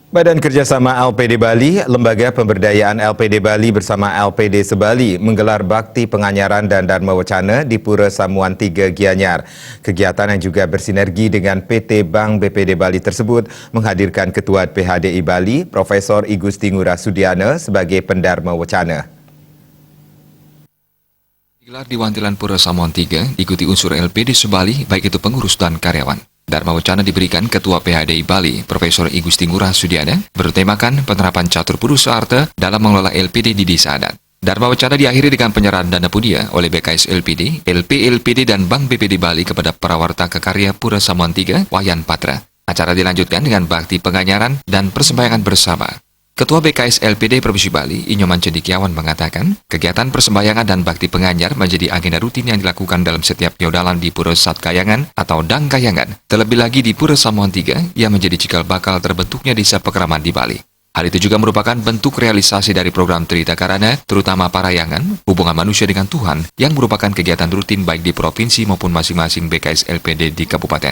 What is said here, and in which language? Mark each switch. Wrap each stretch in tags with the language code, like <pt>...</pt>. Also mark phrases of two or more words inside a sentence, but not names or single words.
<id>Badan Kerjasama LPD Bali, Lembaga Pemberdayaan LPD Bali bersama LPD Sebali menggelar bakti penganyaran dan dharma wacana di Pura Samuan 3 Gianyar. Kegiatan yang juga bersinergi dengan PT Bank BPD Bali tersebut menghadirkan Ketua PHDI Bali, Profesor I Gusti Ngurah Sudiana sebagai pendharma wacana. Digelar di Wantilan Pura Samuan 3 diikuti unsur LPD Sebali baik itu pengurus dan karyawan. Dharma wacana diberikan Ketua PHDI Bali, Profesor I Gusti Ngurah Sudiana, bertemakan penerapan catur purusa arta dalam mengelola LPD di desa adat. Dharma wacana diakhiri dengan penyerahan dana pudia oleh BKS LPD, LPD dan Bank BPD Bali kepada Prawarta Kekarya Pura Samuan 3, Wayan Patra. Acara dilanjutkan dengan bakti penganyaran dan persembahyangan bersama. Ketua BKS LPD Provinsi Bali, Inyoman Cendikiawan mengatakan, kegiatan persembahyangan dan bakti penganyar menjadi agenda rutin yang dilakukan dalam setiap piodalan di Pura Sat Kayangan atau Dang Kayangan, terlebih lagi di Pura Samuan 3 yang menjadi cikal bakal terbentuknya desa Pekraman di Bali. Hal itu juga merupakan bentuk realisasi dari program Trita Karana, terutama Parayangan, hubungan manusia dengan Tuhan, yang merupakan kegiatan rutin baik di provinsi maupun masing-masing BKS LPD di kabupaten.</id>